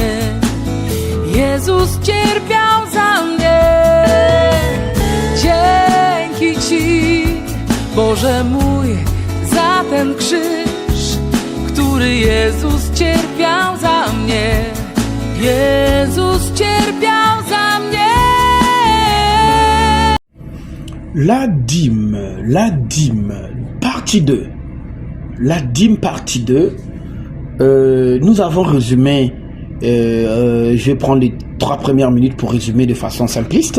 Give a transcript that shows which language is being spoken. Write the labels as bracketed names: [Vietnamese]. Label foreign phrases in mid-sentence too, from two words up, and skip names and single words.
[Polish] Jezus cierpiał za mnie. Dzięki Ci, Boże mój, za ten krzyż, który Jezus cierpiał za mnie. Jezus cierpiał za mnie. [French] La dîme, partie 2. La dîme, partie 2. Nous avons résumé, je vais prendre les 3 premières minutes pour résumer de façon simpliste.